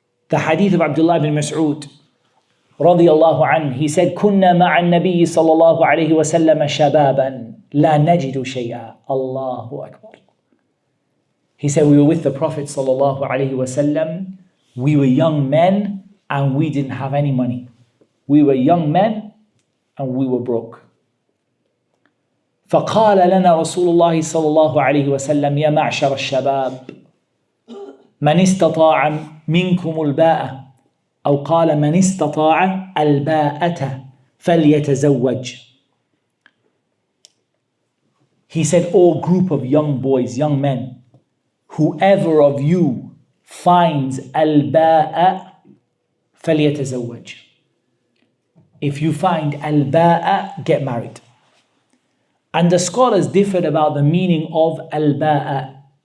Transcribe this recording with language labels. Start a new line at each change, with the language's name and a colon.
English: The hadith of Abdullah ibn Mas'ud, radiyallahu anhu, he said,
Arabic: كُنَّا مَعَ النَّبِيِّ صَلَّى اللَّهُ عَلَيْهِ وَسَلَّمَ شَبَابًا. لا نجد شيئا. Allahu Akbar.
English: He said, we were with the Prophet sallallahu alaihi wasallam. We were young men and we didn't have any money. We were young men and we were broke.
Arabic: فقال لنا رسول الله صلى الله عليه وسلم يا معشر الشباب من استطاع منكم الباءة أو قال من استطاع الباءة فليتزوج.
English: He said, "O group of young boys, young men, whoever of you finds al-ba'a فليتزوج." If you find al-ba'a, get married. And the scholars differed about the meaning of al-ba'a.